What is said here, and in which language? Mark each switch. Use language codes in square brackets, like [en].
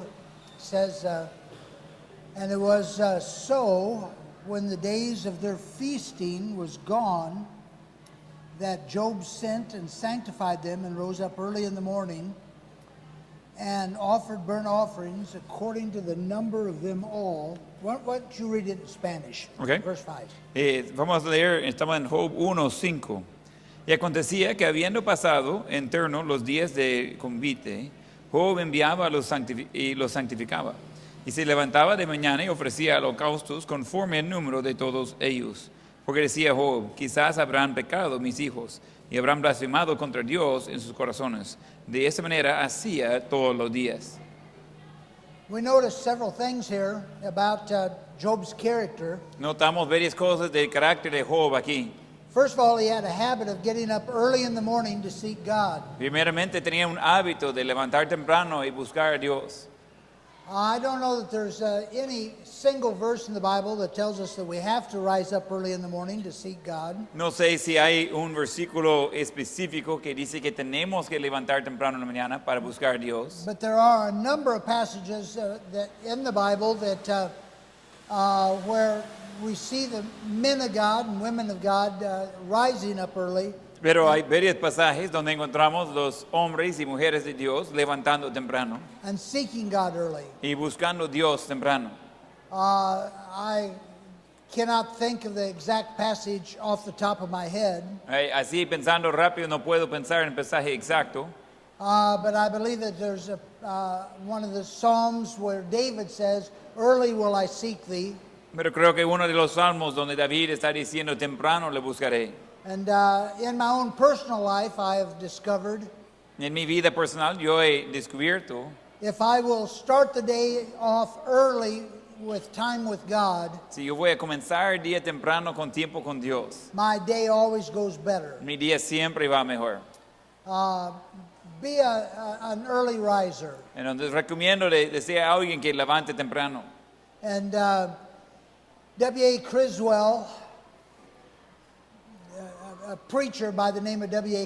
[en] It says, and it was so when the days of their feasting was gone, that Job sent and sanctified them and rose up early in the morning and offered burnt offerings according to the number of them all. Why don't you read it in Spanish? Okay. Verse 5. [es] Vamos a leer, estamos en Job 1:5. Y acontecía que habiendo pasado en turno los días de convite, Job enviaba a los santificaba. Y se levantaba de mañana y ofrecía holocaustos conforme al número de todos ellos. Porque decía Job, quizás habrán pecado mis hijos y habrán blasfemado contra Dios en sus corazones. De esa manera hacía todos los días. [en] We notice several things here about Job's character. [es] Notamos varias cosas del carácter de Job aquí. [en] First of all, he had a habit of getting up early in the morning to seek God. [es] Primeramente tenía un hábito de levantar temprano y buscar a Dios. [en] I don't know that there's any single verse in the Bible that tells us that we have to rise up early in the morning to seek God. [es] No sé si hay un versículo específico que dice que tenemos que levantar temprano en la mañana para buscar a Dios. [en] But there are a number of passages that in the Bible that where we see the men of God and women of God rising up early. [es] Pero hay varios pasajes donde encontramos los hombres y mujeres de Dios levantando temprano [en] And seeking God early. [es] y buscando a Dios temprano. [en] I cannot think of the exact passage off the top of my head, [es] Así pensando rápido no puedo pensar en el pasaje exacto, [en] but I believe that there's one of the Psalms where David says, "Early will I seek thee." [es] pero creo que uno de los salmos donde David está diciendo temprano le buscaré. [en] And in my own personal life, I have discovered [es] En mi vida personal yo he descubierto [en] if I will start the day off early with time with God, [es] si yo voy a comenzar el día temprano con tiempo con Dios, [en] my day always goes better. [es] mi día siempre va mejor. [en] Be an early riser. [es] Entonces recomiendo de ser alguien que levante temprano. [en] And W.A. Criswell, a preacher by the name of W.A.